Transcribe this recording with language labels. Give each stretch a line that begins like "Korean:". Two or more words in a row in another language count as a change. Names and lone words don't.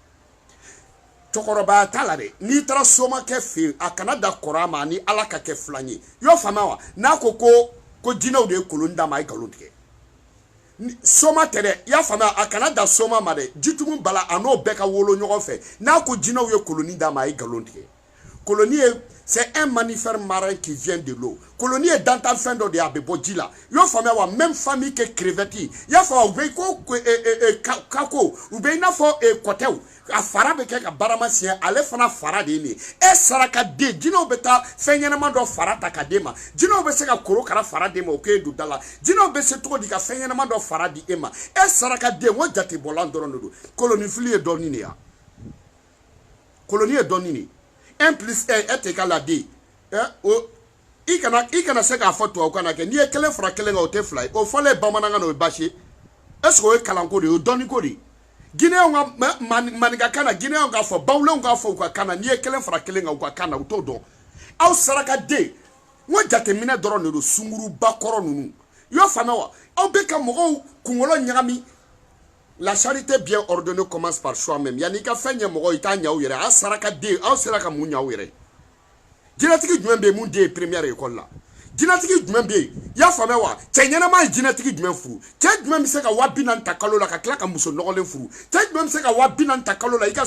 Bambara: cɛkɔrɔbaya t'a la dɛ n'i taara somakɛ fɛ yen a kana da kɔrɔ a ma ni ala ka kɛ filan ye i y'o faamuya wa n'a ko ko jinɛw de ye koloni d'a ma a ye nkalon tigɛ soma tɛ dɛ i y'a faamuya a kana da soma ma dɛ jitumu bala a n'o bɛɛ ka wolo ɲɔgɔn fɛ n'a ko jinɛw ye koloni d'a ma a ye nkalon tigɛ koloni ye
French: c'est un mammifère marin qui vient de l'eau
Bambara: koloni ye dantanfɛn dɔ de ye a bɛ bɔ ji la i y'o faamuya wa
French: même famille que crevette
Bambara: i y'a faamuya u bɛ ko kako u bɛ i n'a fɔ kɔtɛw a fara bɛ kɛ ka barama siɲɛ ale fana fara de ye nin ye e saraka den jinɛw bɛ taa fɛn ɲɛnama dɔ fara ta ka d'e ma jinɛw bɛ se ka korokara fara d'e ma o k'e don da la jinɛw bɛ se cogo di ka fɛn ɲɛnama dɔ fara di e ma e saraka den o jatebɔlan dɔrɔn de don kolonifili ye dɔɔnin de ye koloni ye dɔɔnin de
French: 1 plus 1 est égal à 2
Bambara: i kana se k'a fɔ tubabukan na kɛ n'i ye kelen fara kelen kan o tɛ fila ye o fɔlen bamanankan na o ye baasi ye
French: est ce que
Bambara: o ye kalanko de ye o ye dɔnniko de ye Guinéens ka maninkakan na Guinéens k'a fɔ bawulenw k'a fɔ u ka kan na n'i ye kelen fara kelen kan u ka kan na u t'o dɔn aw saraka den n ko jateminɛ dɔrɔn de don sunguruba kɔrɔ ninnu i y'o faamuya wa aw bɛ ka mɔgɔw kunkolo ɲagami la
French: charité bien ordonnée commence par
Bambara: soi-même yanni ka fɛn ɲɛ mɔgɔ i t'a ɲɛ aw yɛrɛ aw saraka den aw sera ka mun ɲɛ aw yɛrɛ jinɛtigi jumɛn bɛ yen mun den ye
French: première école
Bambara: la jinɛtigi jumɛn bɛ yen i y'a faamuya wa cɛ ɲɛnama ye jinɛtigi jumɛn furu cɛ jumɛn bɛ se ka 40,000 ta kalo la ka tila ka muso nɔgɔlen furu cɛ jumɛn bɛ se ka 40,000 ta kalo la i ka